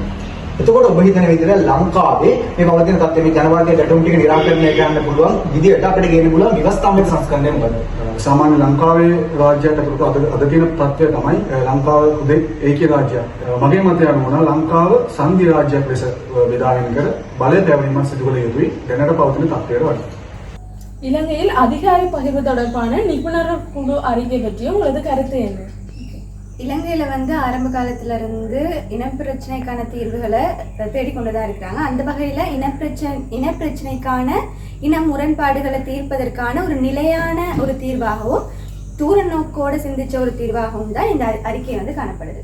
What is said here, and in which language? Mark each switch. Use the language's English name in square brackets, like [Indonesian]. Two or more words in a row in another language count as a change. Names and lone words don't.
[Sinhala] එතකොට ඔබ හිතන විදිහට ලංකාවේ මේ පවතින තත්ත්වයේ මේ ජනවාර්ගයේ ගැටුම් ටික निराකරණය කරන්න පුළුවන් විදිහට අපිට ගේන්න පුළුවන් ව්‍යවස්ථාත්මක සංස්කරණය මොකද? සාමාන්‍ය ලංකාවේ රාජ්‍යයට අද තියෙන තත්ත්වය තමයි ලංකාව උදේ ඒකී රාජ්‍යයක්. මගේ මතය අනුව නම් ලංකාව සංඝ රාජ්‍යයක් ලෙස බෙදාගෙන කර බලය පැවැත්මක් සිදු කළ යුතුයි දැනට පවතින තත්ත්වයට වඩා. [Tamil] இலங்கையில் அதிகார பகிர்வு தொடர்பான நிபுணர் குழு அறிக்கை பற்றியும் உங்களது கருத்து என்ன? இலங்கையில ஆரம்ப காலத்துல இருந்து இனப்பிரச்சனைக்கான தீர்வுகளை தேடிக்கொண்டுதான் இருக்கிறாங்க. அந்த வகையில இனப்பிரச்சனைக்கான இன முரண்பாடுகளை தீர்ப்பதற்கான ஒரு நிலையான ஒரு தீர்வாகவும் தூர நோக்கோட சிந்திச்ச ஒரு தீர்வாகவும் தான் இந்த அறிக்கை காணப்படுது.